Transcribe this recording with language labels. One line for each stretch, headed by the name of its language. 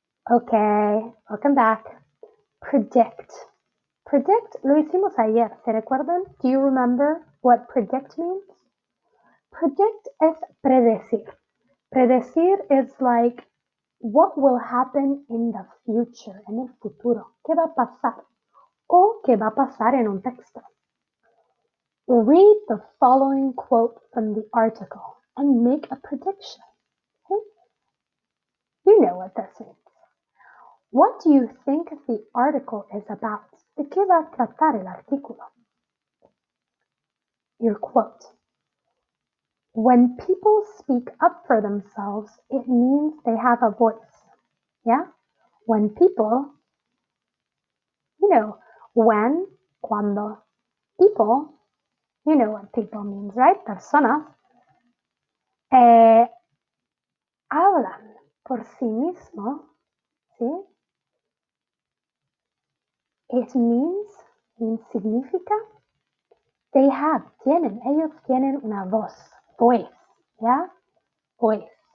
English: Okay, welcome back. Predict.
Spanish: Predict lo hicimos ayer, ¿se recuerdan?
English: Do you remember what predict means?
Spanish: Predict es predecir. Predecir
English: is like what will happen in the future,
Spanish: en el futuro. ¿Qué va a pasar? O qué va a pasar en un texto.
English: Read the following quote from the article and make a prediction. Okay? You know what this means. What do you think the article is about?
Spanish: ¿De qué va a tratar el artículo?
English: Your quote. When people speak up for themselves, it means they have a voice. Yeah? When people, cuando, people, you know what people means, right?
Spanish: Personas, hablan por sí mismo, ¿sí?
English: It means
Spanish: significa, ellos tienen una voice, ¿ya? Voice.